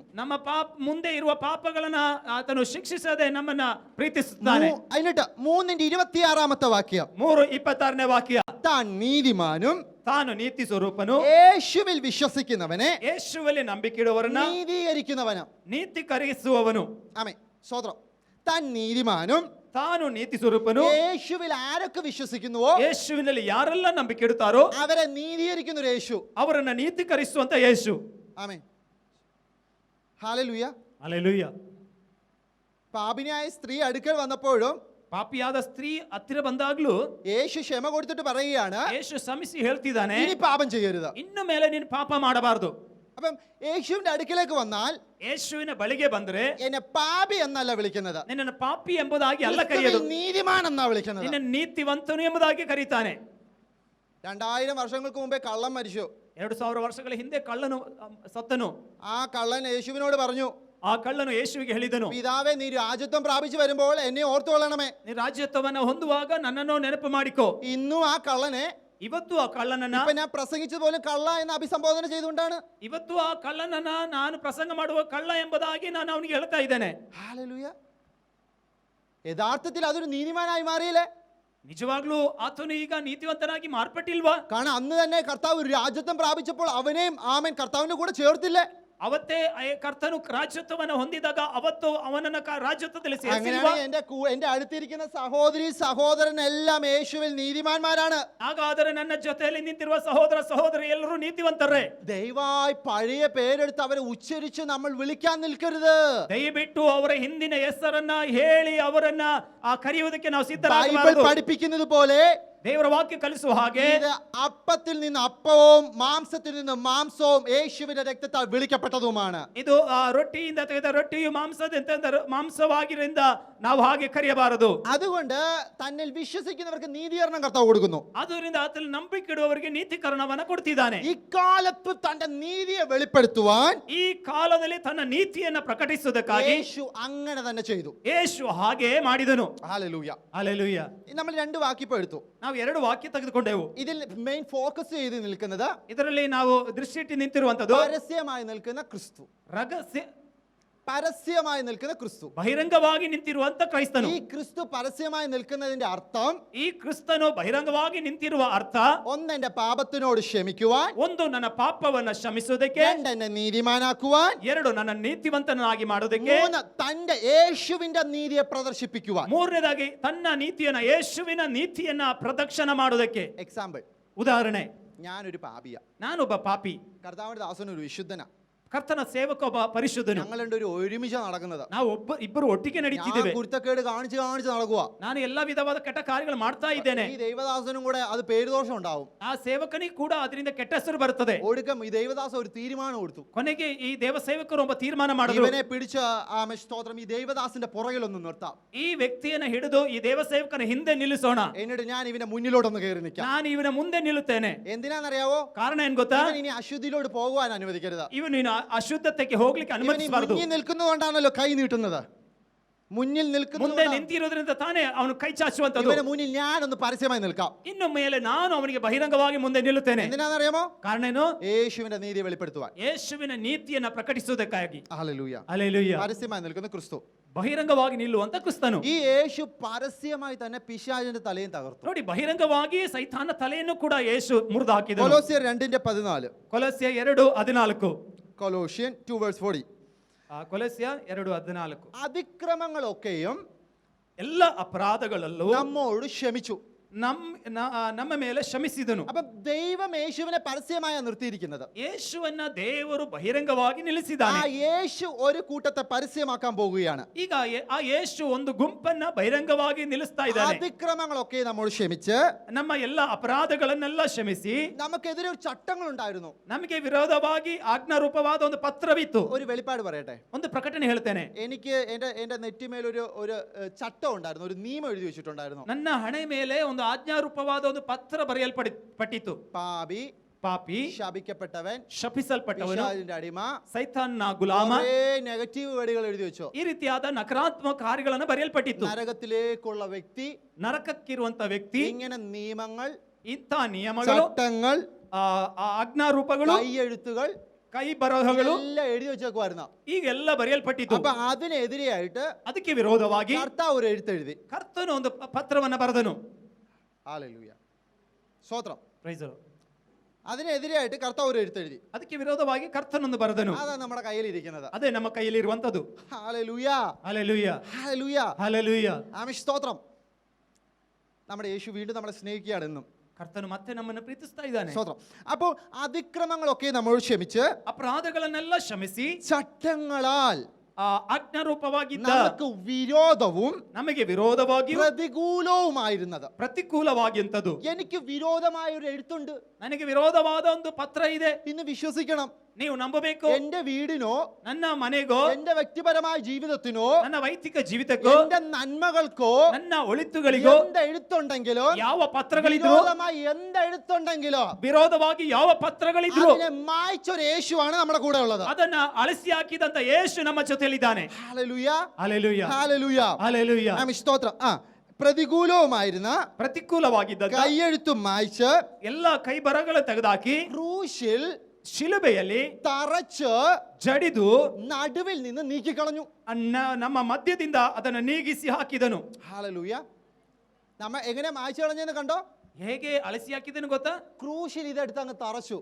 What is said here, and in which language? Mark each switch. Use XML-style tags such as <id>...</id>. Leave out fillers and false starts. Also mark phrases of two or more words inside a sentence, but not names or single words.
<kn>ನಮ್ಮ ಮುಂದೆ ಇರುವ ಪಾಪಗಳನ್ನ ಆತನು ಶಿಕ್ಷಿಸದೆ ನಮ್ಮನ್ನ ಪ್ರೀತಿಸುತ್ತಾನೆ.</kn> <ml>എന്നിട്ട് 3:26 വാക്യം,</ml> <kn>3:26 ವಾಕ್ಯ,</kn> <ml>താൻ നീതിമാനും</ml> <kn>ತಾನು ನೀತಿ ಸ್ವರೂಪನು,</kn> <ml>യേശുവിൽ വിശ്വസിക്കുന്നവനെ</ml> <kn>ಯೇಸುವಲ್ಲಿ ನಂಬಿಕೆಯಿಡುವವರನ್ನ</kn> <ml>നീതീകരിക്കുന്നവനും.</ml> <kn>ನೀತೀಕರಿಸುವವನು.</kn> <ml>ആമേൻ, സ്തോത്രം. താൻ നീതിമാനും,</ml> <kn>ತಾನು ನೀತಿ ಸ್ವರೂಪನು,</kn> <ml>യേശുവിൽ ആരൊക്കെ വിശ്വസിക്കുന്നുവോ</ml> <kn>ಯೇಸುವಿನಲ್ಲಿ ಯಾರೆಲ್ಲ ನಂಬಿಕೆ ಇಡುತ್ತಾರೋ</kn> <ml>അവരെ നീതീകരിക്കുന്ന ഒരു യേശു.</ml> <kn>ಅವರನ್ನ ನೀತೀಕರಿಸುವಂತ ಯೇಸು.</kn> <ml>ആമേൻ, ഹല്ലേലൂയ.</ml> <kn>ಹಲ್ಲೆಲೂಯ.</kn> <ml>പാപിനിയായ സ്ത്രീ അടുക്കൽ വന്നപ്പോഴും</ml> <kn>ಪಾಪಿಯಾದ ಸ್ತ್ರೀ ಹತ್ತಿರ ಬಂದಾಗ್ಲೂ</kn> <ml>യേശു ക്ഷമ കൊടുത്തിട്ട് പറയുകയാണ്,</ml> <kn>ಯೇಸು ಶ್ರಮಿಸಿ ಹೇಳ್ತಿದ್ದಾನೆ,</kn> <ml>ഇനി പാപം ചെയ്യരുത്.</ml> <kn>ಇನ್ನು ಮೇಲೆ ನೀನು ಪಾಪ ಮಾಡಬಾರದು.</kn> <ml>അപ്പം യേശുവിന്റെ അടുക്കലേക്ക് വന്നാൽ</ml> <kn>ಯೇಸುವಿನ ಬಳಿಗೆ ಬಂದ್ರೆ</kn> <ml>എന്നെ പാപി എന്നല്ല വിളിക്കുന്നത്,</ml> <kn>ನಿನ್ನನ್ನು ಪಾಪಿ ಎಂಬುದಾಗಿ ಅಲ್ಲ</kn> <ml>ക്രിസ്തുവിൽ</ml> <kn>ಕರೆಯೋದು,</kn> <ml>നീതിമാൻ എന്നാ വിളിക്കുന്നത്.</ml> <kn>ನಿನ್ನ ನೀತಿವಂತನು ಎಂಬುದಾಗಿ ಕರೀತಾನೆ.</kn> <ml>2000 വർഷങ്ങൾക്ക് മുമ്പേ കള്ളൻ മരിച്ചു.</ml> <kn>2000 ವರ್ಷಗಳ ಹಿಂದೆ ಕಳ್ಳನು ಸತ್ತನು.</kn> <ml>ആ കള്ളൻ യേശുവിനോട് പറഞ്ഞു,</ml> <kn>ಆ ಕಳ್ಳನು ಯೇಸುವಿಗೆ ಹೇಳಿದನು,</kn> <ml>പിതാവേ, നീ രാജ്യത്വം പ്രാപിച്ചു വരുമ്പോൾ എന്നെ ഓർത്തുകൊള്ളണമേ.</ml> <kn>ನೀ ರಾಜ್ಯತ್ವವನ್ನು ಹೊಂದುವಾಗ ನನ್ನನ್ನು ನೆನಪು ಮಾಡಿಕೋ.</kn> <ml>ഇന്നും ആ കള്ളനെ</ml> <kn>ಇವತ್ತು ಆ ಕಳ್ಳನನ್ನ,</kn> <ml>ഇപ്പൊ ഞാൻ പ്രസംഗിച്ചത് പോലും കള്ള എന്ന് അഭിസംബോധന ചെയ്തുകൊണ്ടാണ്.</ml> <kn>ಇವತ್ತು ಆ ಕಳ್ಳನನ್ನ ನಾನು ಪ್ರಸಂಗ ಮಾಡುವ ಕಳ್ಳ ಎಂಬುದಾಗಿ ನಾನು ಅವನಿಗೆ ಹೇಳ್ತಾ ಇದ್ದೇನೆ.</kn> <ml>ഹല്ലേലൂയ. യഥാർത്ഥത്തിൽ അതൊരു നീതിമാനായി മാറിയില്ലേ?</ml> <kn>ನಿಜವಾಗ್ಲೂ ಆತನು ಈಗ ನೀತಿವಂತನಾಗಿ ಮಾರ್ಪಟ್ಟಿಲ್ವಾ?</kn> <ml>കാരണം അന്ന് തന്നെ കർത്താവ് ഒരു രാജ്യത്വം പ്രാപിച്ചപ്പോൾ അവനെയും ആമേൻ കർത്താവിന്റെ കൂടെ ചേർത്തില്ലേ?</ml> <kn>ಅವತ್ತೇ ಕರ್ತನು ರಾಜ್ಯತ್ವವನ್ನು ಹೊಂದಿದಾಗ ಅವತ್ತು ಅವನನ್ನ ರಾಜ್ಯತ್ವದಲ್ಲಿ</kn> <ml>അങ്ങനെയാണ് എന്റെ അടുത്തിരിക്കുന്ന സഹോദരി സഹോദരൻ എല്ലാം യേശുവിൽ നീതിമാന്മാരാണ്.</ml> <kn>ಹಾಗಾದರೆ ನನ್ನ ಜೊತೆಯಲ್ಲಿ ನಿಂತಿರುವ ಸಹೋದರ ಸಹೋದರಿ ಎಲ್ಲರೂ ನೀತಿವಂತರೇ.</kn> <ml>ദയവായി പഴയ പേരെടുത്ത് അവരെ ഉച്ചരിച്ച് നമ്മൾ വിളിക്കാൻ നിൽക്കരുത്.</ml> <kn>ದಯವಿಟ್ಟು ಅವರ ಹಿಂದಿನ ಹೆಸರನ್ನ ಹೇಳಿ ಅವರನ್ನ ಕರೆಯುವುದಕ್ಕೆ ನಾವು</kn> <ml>ബൈബിൾ</ml> <kn>ಸಿದ್ಧರಾಗಬಾರದು.</kn> <ml>പഠിപ്പിക്കുന്നത് പോലെ</ml> <kn>ದೇವರ ವಾಕ್ಯ ಕಲಿಸುವ ಹಾಗೆ</kn> <ml>ഇത് അപ്പത്തിൽ നിന്ന് അപ്പവും മാംസത്തിൽ നിന്ന് മാംസവും യേശുവിന്റെ രക്തത്താൽ വിളിക്കപ്പെട്ടതുമാണ്.</ml> <kn>ಇದು ರೊಟ್ಟಿಯಿಂದ ತೆಗೆದ ರೊಟ್ಟಿಯು ಮಾಂಸವಾಗಿರಿಂದ ನಾವು ಹಾಗೆ ಕರೆಯಬಾರದು.</kn> <ml>അതുകൊണ്ട് തന്നിൽ വിശ്വസിക്കുന്നവർക്ക് നീതീകരണം കർത്താവ് കൊടുക്കുന്നു.</ml> <kn>ಅದರಿಂದ ಆತನಲ್ಲಿ ನಂಬಿಕೆ ಇಡುವವರಿಗೆ ನೀತೀಕರಣವನ್ನ ಕೊಡ್ತಿದ್ದಾನೆ.</kn> <ml>ഇക്കാലത്ത് തന്റെ നീതിയെ വെളിപ്പെടുത്തുവാൻ</ml> <kn>ಈ ಕಾಲದಲ್ಲಿ ತನ್ನ ನೀತಿಯನ್ನ ಪ್ರಕಟಿಸುವುದಕ್ಕಾಗಿ</kn> <ml>യേശു അങ്ങനെ തന്നെ ചെയ്തു.</ml> <kn>ಯೇಸು ಹಾಗೆ ಮಾಡಿದನು.</kn> <ml>ഹല്ലേലൂയ.</ml> <kn>ಹಲ್ಲೆಲೂಯ.</kn> <ml>നമ്മൾ 2 വാക്യം എടുത്തു.</ml> <kn>ನಾವು 2 ವಾಕ್ಯ ತೆಗೆದುಕೊಂಡೆವು.</kn> <ml>ഇതിൽ</ml> <en>main focus</en> <ml>ചെയ്ത് നിൽക്കുന്നത്</ml> <kn>ಇದರಲ್ಲಿ ನಾವು ದೃಷ್ಟಿಟ್ಟು ನಿಂತಿರುವಂತದ್ದು</kn> <ml>പരസ്യമായി നിൽക്കുന്ന ക്രിസ്തു.</ml> <kn>ರಹಸ್ಯ</kn> <ml>പരസ്യമായി നിൽക്കുന്ന ക്രിസ്തു,</ml> <kn>ಬಹಿರಂಗವಾಗಿ ನಿಂತಿರುವಂತ ಕ್ರೈಸ್ತನು.</kn> <ml>ഈ ക്രിസ്തു പരസ്യമായി നിൽക്കുന്നതിന്റെ അർത്ഥം,</ml> <kn>ಈ ಕ್ರಿಸ್ತನು ಬಹಿರಂಗವಾಗಿ ನಿಂತಿರುವ ಅರ್ಥ,</kn> <ml>ഒന്ന് എന്റെ പാപത്തിനോട് ക്ഷമിക്കുവാൻ,</ml> <kn>ಒಂದು ನನ್ನ ಪಾಪವನ್ನ ಕ್ಷಮಿಸುವುದಕ್ಕೆ,</kn> <ml>2 എന്നെ നീതിമാനാക്കുവാൻ,</ml> <kn>2 ನನ್ನ ನೀತಿವಂತನಾಗಿ ಮಾಡುವುದಕ್ಕೆ,</kn> <ml>3 തന്റെ യേശുവിന്റെ നീതിയെ പ്രദർശിപ്പിക്കുവാൻ.</ml> <kn>3ನೇದಾಗಿ ತನ್ನ ನೀತಿಯನ್ನ ಯೇಸುವಿನ ನೀತಿಯನ್ನ ಪ್ರದಕ್ಷಿಣ ಮಾಡುವುದಕ್ಕೆ.</kn> <ml>എക്സാമ്പിൾ,</ml> <kn>ಉದಾಹರಣೆ,</kn> <ml>ഞാനൊരു പാപിയ,</ml> <kn>ನಾನೊಬ್ಬ ಪಾಪಿ,</kn> <ml>കർത്താവിന്റെ ദാസനൊരു വിശുദ്ധന,</ml> <kn>ಕರ್ತನ ಸೇವಕ ಒಬ್ಬ ಪರಿಶುದ್ಧನು.</kn> <ml>ഞങ്ങൾ രണ്ടുപേരും ഒരുമിച്ച് നടക്കുന്നത്.</ml> <kn>ನಾವು ಇಬ್ಬರು ಒಟ್ಟಿಗೆ ನಡೀತಿದ್ದೇವೆ.</kn> <ml>കുരുത്തക്കേട് കാണിച്ച് നടക്കുക.</ml> <kn>ನಾನು ಎಲ್ಲಾ ವಿಧವಾದ ಕೆಟ್ಟ ಕಾರ್ಯಗಳು ಮಾಡ್ತಾ ಇದ್ದೇನೆ.</kn> <ml>ഈ ദൈവദാസനും കൂടെ അത് പേരുദോഷം ഉണ്ടാവും.</ml> <kn>ಆ ಸೇವಕನಿಗೆ ಕೂಡ ಅದರಿಂದ ಕೆಟ್ಟ ಹೆಸರು ಬರುತ್ತದೆ.</kn> <ml>ഒടുക്കം ഈ ദൈവദാസ ഒരു തീരുമാനം എടുത്തു.</ml> <kn>ಕೊನೆಗೆ ಈ ದೇವ ಸೇವಕರು ಒಬ್ಬ ತೀರ್ಮಾನ ಮಾಡಿದ್ರು,</kn> <ml>ഇവനെ പിടിച്ച് സ്തോത്രം ഈ ദൈവദാസന്റെ പുറകിലൊന്ന് നിർത്താം.</ml> <kn>ಈ ವ್ಯಕ್ತಿಯನ್ನ ಹಿಡಿದು ಈ ದೇವ ಸೇವಕನ ಹಿಂದೆ ನಿಲ್ಲಿಸೋಣ.</kn> <ml>എന്നിട്ട് ഞാൻ ഇവന്റെ മുന്നിലോട്ടൊന്ന് കയറി നിൽക്കാം.</ml> <kn>ನಾನು ಇವನ ಮುಂದೆ ನಿಲ್ಲುತ್ತೇನೆ.</kn> <ml>എന്തിനാണെന്നറിയാവോ?</ml> <kn>ಕಾರಣ ಏನ್ ಗೊತ್ತಾ?</kn> <ml>ഇനി അശുദ്ധിയിലോട്ട് പോകുവാൻ അനുവദിക്കരുത്.</ml> <kn>ಇವನು ಅಶುದ್ಧತೆಗೆ ಹೋಗ್ಲಿಕ್ಕೆ ಅನುಮತಿಸಬಾರದು.</kn> <ml>മുന്നിൽ നിൽക്കുന്നതുകൊണ്ടാണല്ലോ കൈ നീട്ടുന്നത്. മുന്നിൽ</ml> <kn>ಮುಂದೆ</kn> <ml>നിൽക്കുന്ന</ml> <kn>ನಿಂತಿರೋದ್ರಿಂದ ತಾನೇ ಅವನು ಕೈ ಚಾಚುವಂತದ್ದು.</kn> <ml>ഇവന് മുന്നിൽ ഞാനൊന്ന് പരസ്യമായി നിൽക്കാം.</ml> <kn>ಇನ್ನು ಮೇಲೆ ನಾನು ಅವನಿಗೆ ಬಹಿರಂಗವಾಗಿ ಮುಂದೆ ನಿಲ್ಲುತ್ತೇನೆ.</kn> <ml>എന്തിനാണെന്നറിയാമോ?</ml> <kn>ಕಾರಣ ಏನು?</kn> <ml>യേശുവിന്റെ നീതി വെളിപ്പെടുത്തുവാൻ.</ml> <kn>ಯೇಸುವಿನ ನೀತಿಯನ್ನ ಪ್ರಕಟಿಸುವುದಕ್ಕಾಗಿ.</kn> <ml>ഹല്ലേലൂയ.</ml> <kn>ಹಲ್ಲೆಲೂಯಾ.</kn> <ml>പരസ്യമായി നിൽക്കുന്ന ക്രിസ്തു.</ml> <kn>ಬಹಿರಂಗವಾಗಿ ನಿಲ್ಲುವಂತ ಕ್ರಿಸ್ತನು.</kn> <ml>ഈ യേശു പരസ്യമായി തന്നെ പിശാചിന്റെ തലയും തകർത്തു.</ml> <kn>ನೋಡಿ, ಬಹಿರಂಗವಾಗಿ ಸೈತಾನ ತಲೆಯನ್ನು ಕೂಡ ಯೇಸು ಮುರಿದು ಹಾಕಿದನು.</kn> <ml>കൊലോസ്യർ 2:14.</ml> <kn>ಕೊಲಸ್ಯ 2:14.</kn> <ml>കൊലോഷ്യൻ 2:40.</ml> <kn>ಕೊಲಸ್ಯ 2:14.</kn> <ml>അതിക്രമങ്ങളൊക്കെയും</ml> <kn>ಎಲ್ಲ ಅಪರಾಧಗಳಲ್ಲೂ</kn> <ml>നമ്മോട് ക്ഷമിച്ചു.</ml> <kn>ನಮ್ಮ ಮೇಲೆ ಕ್ಷಮಿಸಿದನು.</kn> <ml>അപ്പൊ ദൈവം യേശുവിനെ പരസ്യമായി നിർത്തിയിരിക്കുന്നത്.</ml> <kn>ಯೇಸುವನ್ನ ದೇವರು ಬಹಿರಂಗವಾಗಿ</kn> <ml>ആ</ml> <kn>ನಿಲ್ಲಿಸಿದ್ದಾನೆ.</kn> <ml>യേശു ഒരു കൂട്ടത്തെ പരസ്യമാക്കാൻ പോകുകയാണ്.</ml> <kn>ಈಗ ಆ ಯೇಸು ಒಂದು ಗುಂಪನ್ನ ಬಹಿರಂಗವಾಗಿ ನಿಲ್ಲಿಸ್ತಾ ಇದ್ದಾನೆ.</kn> <ml>അതിക്രമങ്ങളൊക്കെ നമ്മോട് ക്ഷമിച്ച്</ml> <kn>ನಮ್ಮ ಎಲ್ಲ ಅಪರಾಧಗಳನ್ನೆಲ್ಲ ಕ್ಷಮಿಸಿ,</kn> <ml>നമുക്കെതിരെ ഒരു ചട്ടങ്ങൾ ഉണ്ടായിരുന്നു.</ml> <kn>ನಮಗೆ ವಿರೋಧವಾಗಿ ಆಜ್ಞಾರೂಪವಾದ ಒಂದು ಪತ್ರವಿತ್ತು.</kn> <ml>ഒരു വെളിപ്പാട് പറയട്ടെ.</ml> <kn>ಒಂದು ಪ್ರಕಟಣೆ ಹೇಳ್ತೇನೆ.</kn> <ml>എനിക്ക് എന്റെ നെറ്റിമേൽ ഒരു ചട്ടം ഉണ്ടായിരുന്നു, ഒരു നിയമം എഴുതി വെച്ചിട്ടുണ്ടായിരുന്നു.</ml> <kn>ನನ್ನ ಹಣೆ ಮೇಲೆ ಒಂದು ಆಜ್ಞಾರೂಪವಾದ ಒಂದು ಪತ್ರ ಬರೆಯಲ್ಪಟ್ಟಿತ್ತು. ಪಾಪಿ,</kn> <ml>ശപിക്കപ്പെട്ടവൻ,</ml> <kn>ಶಪಿಸಲ್ಪಟ್ಟವನು,</kn> <ml>പിശാചിന്റെ അടിമ,</ml> <kn>ಸೈತಾನ್ನ ಗುಲಾಮ,</kn> <en>negative words</en> <ml>എഴുതി വെച്ചു.</ml> <kn>ಈ ರೀತಿಯಾದ ನಕಾರಾತ್ಮಕ ಕಾರ್ಯಗಳನ್ನು ಬರೆಯಲ್ಪಟ್ಟಿತ್ತು.</kn> <ml>നരകത്തിലേക്കുള്ള വ്യക്തി,</ml> <kn>ನರಕಕ್ಕಿರುವಂತ ವ್ಯಕ್ತಿ,</kn> <ml>ഇങ്ങനെ നിയമങ്ങൾ,</ml> <kn>ಇಂಥ ನಿಯಮಗಳು,</kn> <ml>ചട്ടങ്ങൾ,</ml> <kn>ಆಜ್ಞಾರೂಪಗಳು,</kn> <ml>കൈയെഴുത്തുകൾ,</ml> <kn>ಕೈ ಬರಹಗಳು</kn> <ml>എല്ലാം എഴുതി വെച്ചേക്കുമായിരുന്നു.</ml> <kn>ಈಗೆಲ್ಲ ಬರೆಯಲ್ಪಟ್ಟಿತ್ತು.</kn> <ml>അപ്പൊ അതിനെതിരെയായിട്ട്</ml> <kn>ಅದಕ್ಕೆ ವಿರೋಧವಾಗಿ</kn> <ml>കർത്താവ് ഒരു എഴുത്തെഴുതി.</ml> <kn>ಕರ್ತನು ಒಂದು ಪತ್ರವನ್ನ ಬರೆದನು.</kn> <ml>ഹല്ലേലൂയ, സ്തോത്രം.</ml> <en>Praise the Lord.</en> <ml>അതിനെതിരെയായിട്ട് കർത്താവ് ഒരു എഴുത്തെഴുതി.</ml> <kn>ಅದಕ್ಕೆ ವಿರೋಧವಾಗಿ ಕರ್ತನೊಂದು ಬರೆದನು.</kn> <ml>അതാണ് നമ്മുടെ കയ്യിലിരിക്കുന്നത്.</ml> <kn>ಅದೇ ನಮ್ಮ ಕೈಯಲ್ಲಿ ಇರುವಂತದ್ದು.</kn> <ml>ഹല്ലേലൂയ, ഹല്ലേലൂയ, ഹല്ലേലൂയ, ഹല്ലേലൂയ. ആമേൻ, സ്തോത്രം. നമ്മുടെ യേശു വീണ്ടും നമ്മളെ സ്നേഹിക്കുകയാണ് എന്നും.</ml> <kn>ಕರ್ತನು ಮತ್ತೆ ನಮ್ಮನ್ನು ಪ್ರೀತಿಸ್ತಾ ಇದ್ದಾನೆ.</kn> <ml>സ്തോത്രം. അപ്പോൾ അതിക്രമങ്ങളൊക്കെ നമ്മോട് ക്ഷമിച്ച്,</ml> <kn>ಅಪರಾಧಗಳನ್ನೆಲ್ಲ ಕ್ಷಮಿಸಿ,</kn> <ml>ചട്ടങ്ങളാൽ</ml> <kn>ಆಜ್ಞಾರೂಪವಾಗಿದ್ದ</kn> <ml>നമുക്ക് വിരോധവും</ml> <kn>ನಮಗೆ ವಿರೋಧವಾಗಿ</kn> <ml>പ്രതികൂലവുമായിരുന്നത്.</ml> <kn>ಪ್ರತಿಕೂಲವಾಗಿಂತದ್ದು.</kn> <ml>എനിക്ക് വിരോധമായ ഒരു എഴുത്തുണ്ട്,</ml> <kn>ನನಗೆ ವಿರೋಧವಾದ ಒಂದು ಪತ್ರ ಇದೆ.</kn> <ml>ഇന്ന് വിശ്വസിക്കണം.</ml> <kn>ನೀವು ನಂಬಬೇಕು.</kn> <ml>എന്റെ വീടിനോ,</ml> <kn>ನನ್ನ ಮನೆಗೋ,</kn> <ml>എന്റെ വ്യക്തിപരമായ ജീവിതത്തിനോ,</ml> <kn>ನನ್ನ ವೈಯಕ್ತಿಕ ಜೀವಿತಕ್ಕೋ,</kn> <ml>എന്റെ നന്മകൾക്കോ,</ml> <kn>ನನ್ನ ಒಳಿತುಗಳಿಗೋ</kn> <ml>എന്ത് എഴുത്തുണ്ടെങ്കിലോ,</ml> <kn>ಯಾವ ಪತ್ರಗಳಿದ್ರು,</kn> <ml>വിരോധമായി എന്ത് എഴുത്തുണ്ടെങ്കിലോ,</ml> <kn>ವಿರೋಧವಾಗಿ ಯಾವ ಪತ್ರಗಳಿದ್ರು,</kn> <ml>അതിനെ മായ്ച്ചൊരു യേശുവാണ് നമ്മുടെ കൂടെ ഉള്ളത്.</ml> <kn>ಅದನ್ನ ಅಳಿಸಿ ಹಾಕಿದಂತ ಯೇಸು ನಮ್ಮ ಜೊತೆಯಲ್ಲಿದ್ದಾನೆ.</kn> <ml>ഹല്ലേലൂയ, ഹല്ലേലൂയ, ഹല്ലേലൂയ, ഹല്ലേലൂയ. ആമേൻ, സ്തോത്രം. പ്രതികൂലവുമായിരുന്ന</ml> <kn>ಪ್ರತಿಕೂಲವಾಗಿದ್ದ</kn> <ml>കൈയെഴുത്തും മായ്ച്ച്</ml> <kn>ಎಲ್ಲ ಕೈ ಬರಹಗಳು ತೆಗೆದಾಕಿ</kn> <ml>ക്രൂശിൽ</ml> <kn>ಶಿಲುಬೆಯಲ್ಲಿ</kn> <ml>തറച്ച്</ml> <kn>ಜಡಿದು</kn> <ml>നടുവിൽ നിന്ന് നീക്കിക്കളഞ്ഞു.</ml> <kn>ನಮ್ಮ ಮಧ್ಯದಿಂದ ಅದನ್ನು ನೀಗಿಸಿ ಹಾಕಿದನು.</kn> <ml>ഹല്ലേലൂയ. നമ്മ എങ്ങനെ മായ്ച്ചു കളഞ്ഞെന്ന് കണ്ടോ?</ml> <kn>ಹೇಗೆ ಅಳಿಸಿ ಹಾಕಿದನು ಗೊತ್ತಾ?</kn> <ml>ക്രൂശിൽ ഇതെടുത്ത് അങ്ങ് തറച്ചു.</ml>